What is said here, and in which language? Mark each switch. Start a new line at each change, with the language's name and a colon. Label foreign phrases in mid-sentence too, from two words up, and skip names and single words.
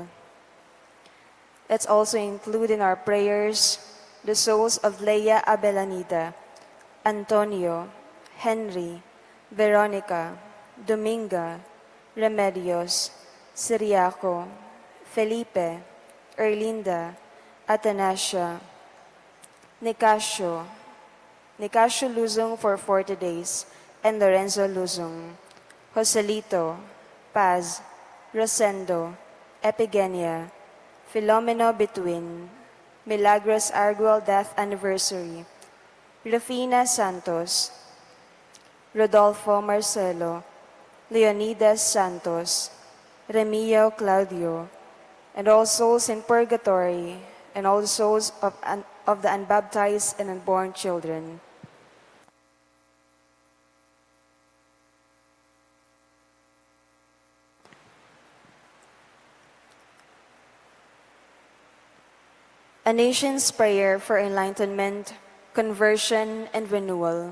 English: Let's also include in our prayers the souls of Leia Abelanida, Antonio, Henry, Veronica, Dominga, Remedios, Siriaco, Felipe, Erlinda, Atanasio, Nicasio Luzong for 40 days, and Lorenzo Luzong, Joselito, Paz, Rosendo, Epigenia, Filomeno Between, Milagros Arguel Death Anniversary, Rufina Santos, Rodolfo Marcelo, Leonidas Santos, Remio Claudio, and all souls in purgatory, and all souls of the unbaptized and unborn children. A nation's prayer for enlightenment, conversion, and renewal.